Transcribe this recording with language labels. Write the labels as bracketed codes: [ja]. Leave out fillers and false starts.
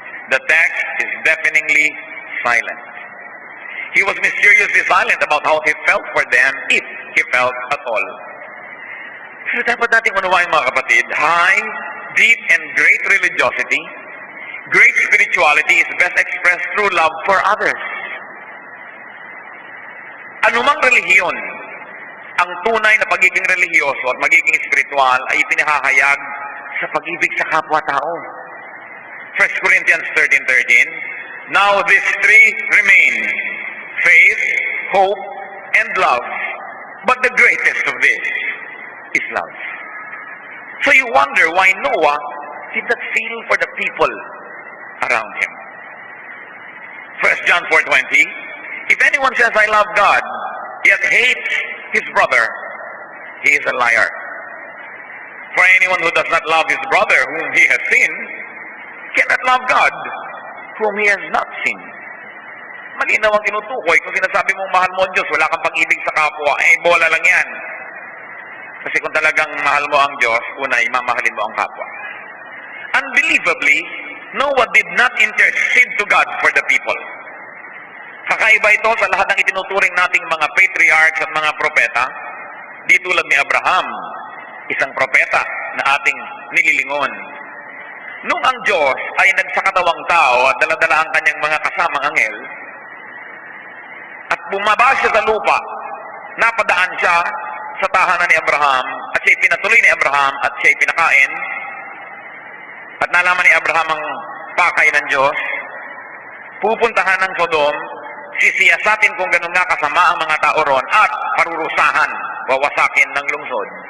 [en] The text is deafeningly silent. He was mysteriously silent about how he felt for them, if he felt at all. So [tl] dapat natin unawain mga kapatid, [en] high, deep, and great religiosity, great spirituality is best expressed through love for others. [tl] anumang relihiyon, ang tunay na pagiging religyoso at magiging spiritual ay pinahahayag sa pag-ibig sa kapwa-tao. [en] 1 Corinthians 13:13, now these three remain, faith, hope, and love. But the greatest of this is love. So you wonder why Noah did not feel for the people around him. 1 John 4:20, if anyone says, I love God, yet hates his brother, he is a liar. For anyone who does not love his brother whom he has seen, cannot love God whom he has not seen. [tl] Malinaw ang tinutukoy. Kung sinasabi mong mahal mo ang Diyos, wala kang pag-ibig sa kapwa, bola lang yan. Kasi kung talagang mahal mo ang Diyos, una, imamahalin mo ang kapwa. [en] Unbelievably, Noah did not intercede to God for the people. [tl] Kakaiba ito sa lahat ng itinuturing nating mga patriarchs at mga propeta, di tulad ni Abraham, isang propeta na ating nililingon. Nung ang Diyos ay nagsakatawang tao at daladala ang kanyang mga kasamang anghel, at bumaba siya sa lupa, napadaan siya sa tahanan ni Abraham, at siya'y pinatuloy ni Abraham, at siya'y pinakain, at nalaman ni Abraham ang pakay ng Diyos, pupuntahan ng Sodom, sisiyasatin kung ganun nga kasama ang mga tao ron, at parurusahan, wawasakin ng lungsod.